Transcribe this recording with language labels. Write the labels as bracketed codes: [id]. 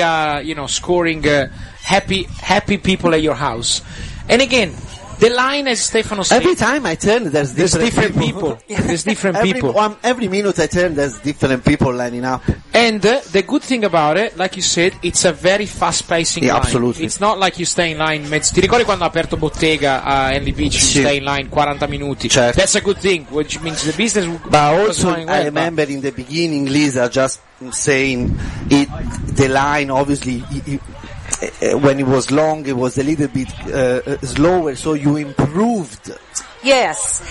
[en] are, you know, scoring happy people at your house. And again, the line, as Stefano said. Every time I turn, there's different people. Every minute I turn, there's different people lining up. And the good thing about it, like you said, it's a very fast-pacing line. Absolutely. It's not like you stay in line. [it] Ti ricordi quando ho aperto bottega a Henley Beach? Sì. [en] You stay in line [it] 40 minuti. Certo. [en] That's a good thing, which means the business was going. But also, I remember in the beginning, Lisa just saying, the line, obviously... when it was long, it was a little bit slower, so you improved. Yes.